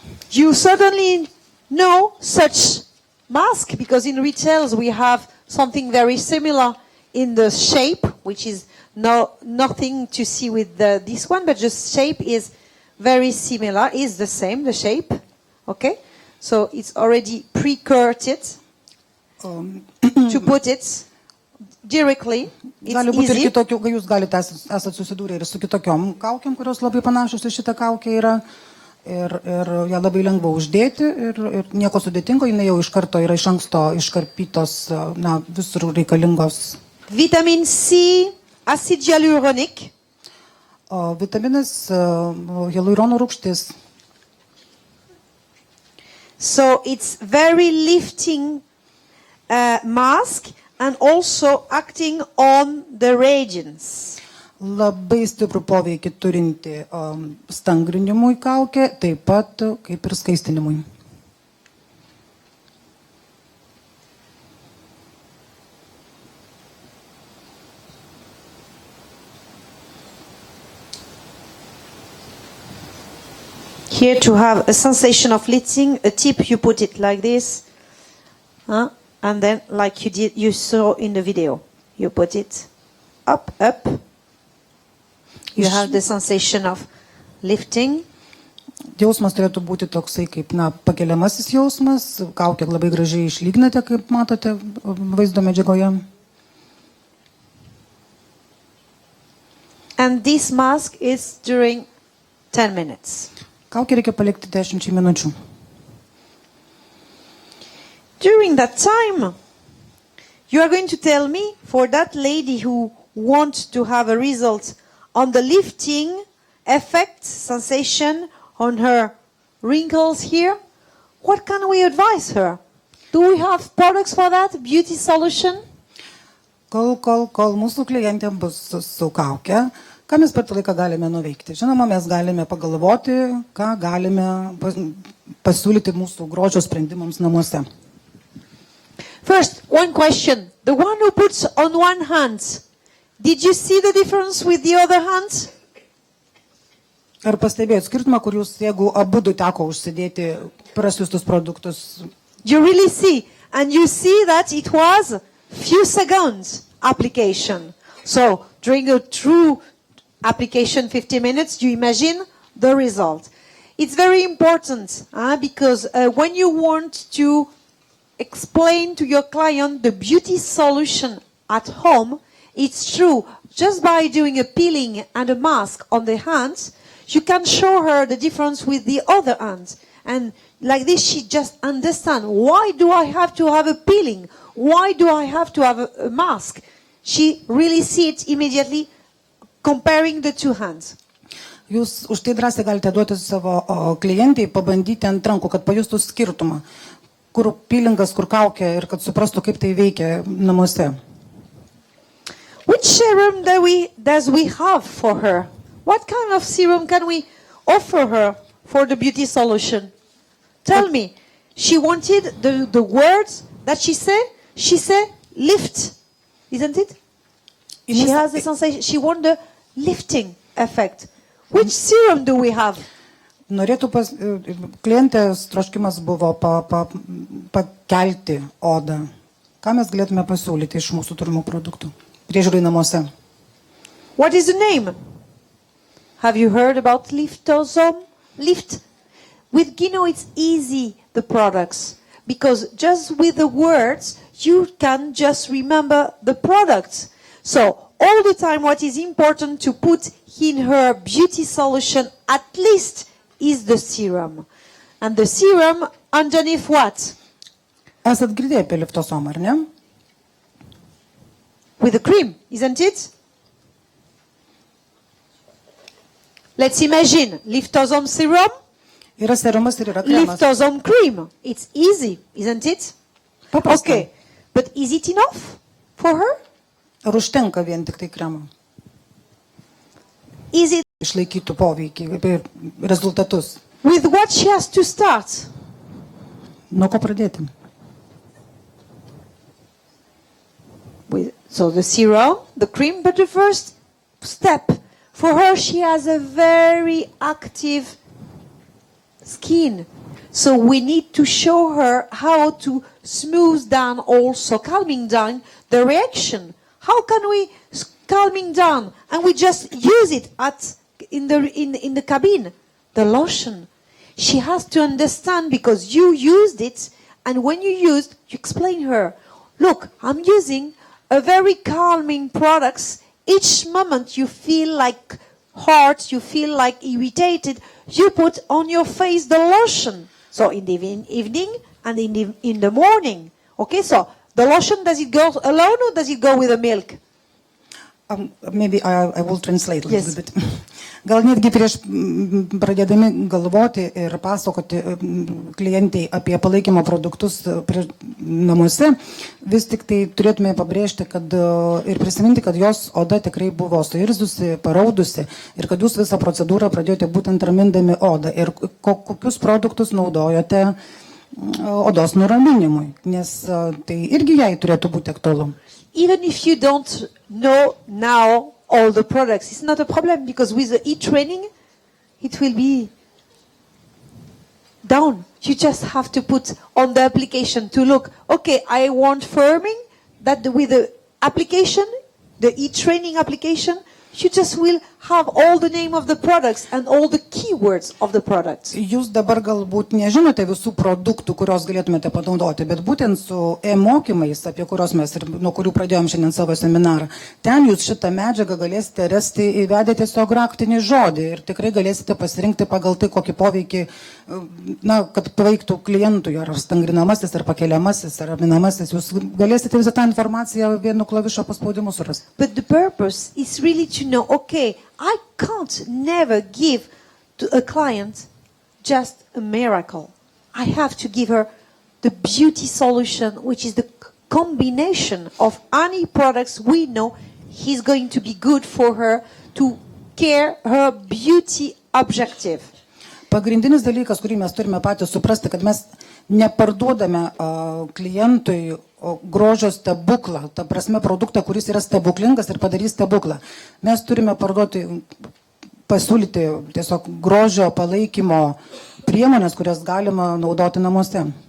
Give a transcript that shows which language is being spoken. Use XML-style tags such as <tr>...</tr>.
<en>You certainly know such mask because in retails we have something very similar in the shape, which is nothing to see with this one, but just shape is very similar, is the same, the shape. Okay? So it's already pre-curted to put it directly. It's</en> <lt>Gali būti ir</lt> <en>easy.</en> <lt>kitokių, kai jūs galite esate susidūrę ir su kitokiom kaukiam, kurios labai panašios į šitą kaukę yra. Ir ją labai lengva uždėti ir nieko sudėtingo, jinai jau iš karto yra iš anksto iškarpytos, na, visur reikalingos.</lt> <en>Vitamin C, acid hyaluronic.</en> <lt>Vitaminas, hialurono rūgštis.</lt> <en>So it's very lifting mask and also acting on the regions.</en> <lt>Labai stiprų poveikį turinti stangrinimui kaukė, taip pat kaip ir skaistinimui.</lt> <en>Here to have a sensation of lifting, a tip you put it like this, and then like you saw in the video, you put it up. You have the sensation of lifting.</en> <lt>Jausmas turėtų būti toksai kaip, na, pakeliamasis jausmas. Kaukė labai gražiai išlygnate, kaip matote vaizdo medžiagoje.</lt> <en>And this mask is during 10 minutes.</en> <lt>Kaukę reikia palikti 10 minučių.</lt> <en>During that time, you are going to tell me, for that lady who wants to have a result on the lifting effect, sensation on her wrinkles here, what can we advise her? Do we have products for that? Beauty solution?</en> <lt>Kol mūsų klientė bus su kauke, ką mes per tą laiką galime nuveikti? Žinoma, mes galime pagalvoti, ką galime pasiūlyti mūsų grožio sprendimams namuose.</lt> <en>First, one question. The one who puts on one hand, did you see the difference with the other hand?</en> <lt>Ar pastebėjot skirtumą, kur jūs, jeigu abudu teko užsidėti prasiustus produktus?</lt> <en>You really see. And you see that it was few seconds application. So, during a true application, 50 minutes, you imagine the result. It's very important because when you want to explain to your client the beauty solution at home, it's true. Just by doing a peeling and a mask on the hands, you can show her the difference with the other hand. And like this, she just understands, why do I have to have a peeling? Why do I have to have a mask? She really sees it immediately comparing the two hands.</en> <lt>Jūs už tai drąsiai galite duoti savo klientai, pabandyti ant rankų, kad pajustų skirtumą, kur peelingas, kur kaukė ir kad suprastų, kaip tai veikia namuose.</lt> <en>Which serum does we have for her? What kind of serum can we offer her for the beauty solution? Tell me. She wanted the words that she said. She said lift, isn't it? She has the sensation. She wants the lifting effect. Which serum do we have?</en> <lt>Norėtų klientės troškimas buvo pakelti odą. Ką mes galėtume pasiūlyti iš mūsų turimų produktų? Priežiūrai namuose.</lt> <en>What is the name? Have you heard about Liftosome? Lift. With Gino, it's easy, the products. Because just with the words, you can just remember the products. So, all the time what is important to put in her beauty solution at least is the serum. And the serum underneath what?</en> <lt>Esat girdėję apie liftosomą, ar ne?</lt> <en>With the cream, isn't it? Let's imagine Liftosome serum,</en> <lt>Yra serumas ir yra kremas.</lt> <en>Liftosome cream. It's easy, isn't it?</en> <lt>Paprasta.</lt> <en>Okay, but is it enough for her?</en> <lt>Ar užtenka vien tik tai kremo?</lt> <en>Is it</en> <lt>Išlaikytų poveikį ir rezultatus.</lt> <en>with what she has to start?</en> <lt>Nuo ko pradėti?</lt> <en>So the serum, the cream, but the first step for her, she has a very active skin. So we need to show her how to smooth down, also calming down the reaction. How can we calming down? And we just use it in the cabin, the lotion. She has to understand because you used it, and when you used, you explain her, look, I'm using a very calming products. Each moment you feel like hot, you feel like irritated, you put on your face the lotion. So in the evening and in the morning. Okay, so the lotion, does it go alone or does it go with the milk? Maybe I will translate a Yes. little bit.</en> <lt>Gal netgi prieš pradėdami galvoti ir pasakoti klientai apie palaikymo produktus namuose, vis tik tai turėtume pabrėžti ir prisiminti, kad jos oda tikrai buvo suirzusi, paraudusi ir kad jūs visą procedūrą pradėjote būtent ramindami odą ir kokius produktus naudojote odos nuraminimui, nes tai irgi jai turėtų būti aktualu.</lt> <en>Even if you don't know now all the products, it's not a problem because with the e-training, it will be down. You just have to put on the application to look, okay, I want firming, that with the application, the e-training application, you just will have all the name of the products and all the keywords of the products.</en> <lt>Jūs dabar galbūt nežinote visų produktų, kurios galėtumėte panaudoti, bet būtent su e-mokymais, apie kurios mes ir nuo kurių pradėjom šiandien savo seminarą, ten jūs šitą medžiagą galėsite rasti įvedę tiesiog raktinį žodį ir tikrai galėsite pasirinkti pagal tai, kokį poveikį, kad paveiktų klientui, ar stangrinamasis, ar pakeliamasis, ar raminamasis. Jūs galėsite visą tą informaciją vienu klavišo paspaudimu surasti.</lt> <en>But the purpose is really to know, okay, I can't never give to a client just a miracle. I have to give her the beauty solution, which is the combination of any products we know is going to be good for her to care her beauty objective.</en> <lt>Pagrindinis dalykas, kurį mes turime patys suprasti, kad mes neparduodame klientui grožio stebuklą, ta prasme produktą, kuris yra stebuklingas ir padarys stebuklą. Mes turime pasiūlyti tiesiog grožio palaikymo priemonės, kurias galima naudoti namuose.</lt>